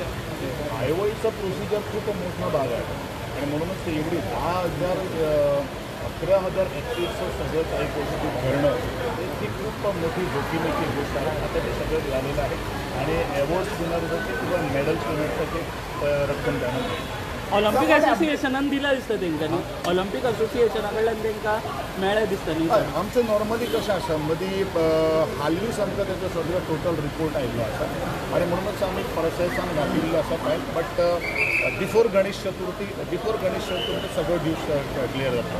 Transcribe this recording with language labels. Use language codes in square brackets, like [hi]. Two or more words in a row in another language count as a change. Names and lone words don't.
[mr] आयओईचा प्रोसिजर खूप मोठा भाग आहे आणि म्हणूनच ते एवढी 11,000 ॲक्टिव्हचं सगळं काही गोष्टी घडणं ती खूप मोठी जोखीमेची गोष्ट आहे. आता ते सगळं झालेलं आहे आणि अवॉर्ड्स विनरसाठी किंवा मेडल्स विनरसाठी रक्कम देणं [kok] ऑलिम्पिक असोसिएशनान दिला दिसतं तेंच्यांनी ऑलिम्पिक असोसिएशना कडल्यान तेंकां मेळ्ळें दिसता न्ही. आमचं नॉर्मली कशें आसा मदीं हालींच आमकां तेजो सगळो टोटल रिपोर्ट आयिल्लो आसा आणि म्हणूनच आमी प्रोसेसान घातिल्लो आसा फायल. [en] but before [kok] गणेश चतुर्थी सगळो ड्यूज क्लियर जाता.